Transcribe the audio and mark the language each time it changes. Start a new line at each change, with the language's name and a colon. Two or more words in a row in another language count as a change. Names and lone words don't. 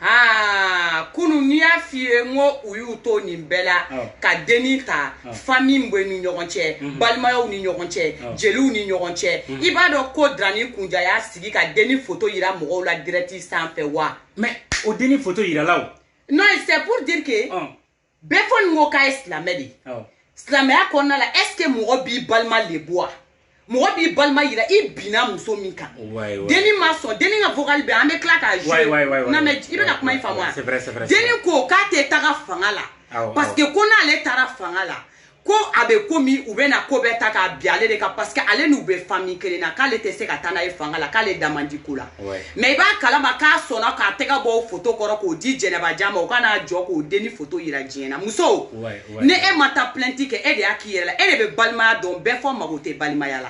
Bambara: kunu n'i y'a f'i ye n ko u y'u to nin bɛɛ la ka denni ta famille bɛ ni ɲɔgɔn cɛ balimayaw ni ɲɔgɔn cɛ jeliw ni ɲɔgɔn cɛ i b'a dɔn ko Darani Kunja y'a sigi ka denni photo yira mɔgɔw la direct sanfɛ wa mais o denni photo yirala o
French: non c'est pour dire que
Bambara: Befo ni ko k'a ye silamɛ de silamɛya kɔnɔna la
French: est ce que
Bambara: mɔgɔ b'i balima lebu wa mɔgɔ b'i balima yira i bina muso min kan denni ma sɔn denni ka vocal bɛ an bɛ tila k'a
French: jouer non mais
Bambara: i bɛ ka kuma in faamu wa denni ko k'a tɛ taga fanga la
French: parce que
Bambara: ko n'ale taara fanga la ko a bɛ komi u bɛ na ko bɛɛ ta k'a bi ale de kan
French: parce que
Bambara: ale n'u bɛ famille kelen na k'ale tɛ se ka taa n'a ye fanga la k'ale da man di ko la mais i b'a kalama k'a sɔnna k'a tɛgɛ bɔ o photo kɔrɔ k'o di Jɛnɛba Jan ma o kana jɔ k'o denni photo yira diɲɛ na muso ni e ma taa plainte kɛ e de y'a k'i yɛrɛ la e de bɛ balimaya dɔn bɛɛ fɔ mago tɛ balimaya la